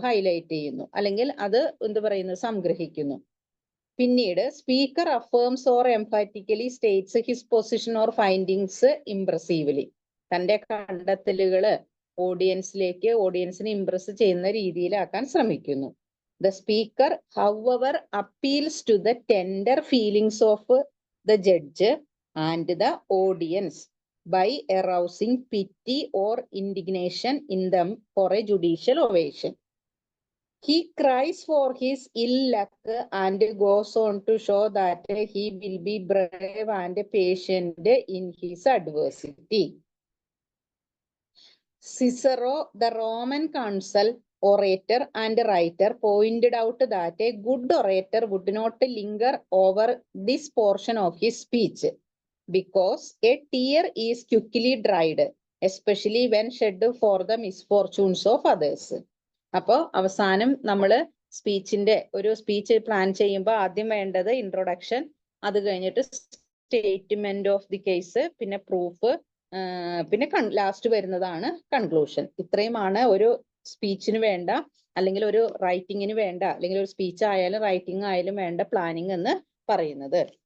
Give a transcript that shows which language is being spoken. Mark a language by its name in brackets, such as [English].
[Malayalam] Highlight ചെയ്യുന്നു, അല്ലെങ്കിൽ അത് സംഗ്രഹിക്കുന്നു. പിന്നീട് [English] Speaker affirms or emphatically states his position or findings impressively. [Malayalam] തന്റെ കണ്ടെത്തലുകള് ഓഡിയൻസിനെ ഇംപ്രസ് ചെയ്യുന്ന രീതിയിലാക്കാൻ ശ്രമിക്കുന്നു. [English] The speaker, however, appeals to the tender feelings of the judge and the audience by arousing pity or indignation in them for a judicial ovation. He cries for his ill luck and goes on to show that he will be brave and patient in his adversity. Cicero, the Roman consul, orator and writer, pointed out that a good orator would not linger over this portion of his speech because a tear is quickly dried, especially when shed for the misfortunes of others. [Malayalam] അപ്പോൾ അവസാനം നമ്മൾ ഒരു speech plan ചെയ്യുമ്പോൾ ആദ്യം വേണ്ടത് introduction, അത് കഴിഞ്ഞിട്ട് statement of the case, പിന്നെ പ്രൂഫ്, പിന്നെ ലാസ്റ്റ് വരുന്നതാണ് കൺക്ലൂഷൻ. ഇത്രയുമാണ് ഒരു സ്പീച്ചിന് വേണ്ട, അല്ലെങ്കിൽ ഒരു റൈറ്റിങ്ങിന് വേണ്ട, അല്ലെങ്കിൽ ഒരു സ്പീച്ച് ആയാലും റൈറ്റിംഗ് ആയാലും വേണ്ട പ്ലാനിങ് എന്ന് പറയുന്നത്.